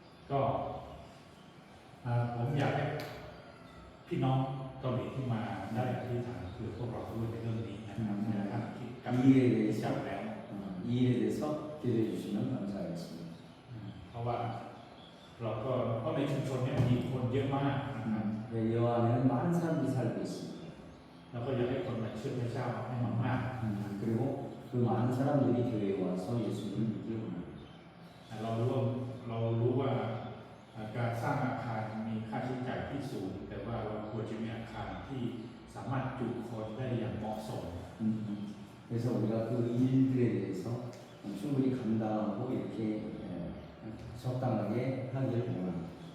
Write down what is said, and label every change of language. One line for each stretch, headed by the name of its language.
Thai: ก็ผมอยากให้พี่น้องเกาหลีที่มาได้อธิษฐานคือพวกเราด้วยในเรื่องนี้นะครับนะครับคิดกับ
Korean: 이 일에
Thai: จับ
Korean: 대해서
Thai: แล้ว
Korean: 이 일에 대해서 기도해 주시면 감사하겠습니다.
Thai: เพราะว่าเราก็เพราะในชุมชนเนี่ยมีคนเยอะมากนะครับ
Korean: 네, 이 안에는 많은 사람들이 살고 있습니다.
Thai: แล้วก็อยากให้คนมาเชื่อพระเจ้าให้มาก
Korean: 그리고 그 많은 사람들이 교회에 와서 예수님을 믿기를 원합니다.
Thai: ๆเรารู้ว่าการสร้างอาคารมีค่าใช้จ่ายที่สูงแต่ว่าเราควรจะมีอาคารที่สามารถจุคนได้อย่างเหมาะสม
Korean: 그래서 우리가 그 일들에 대해서 충분히 감당하고 이렇게 적당하게 하기를 원합니다.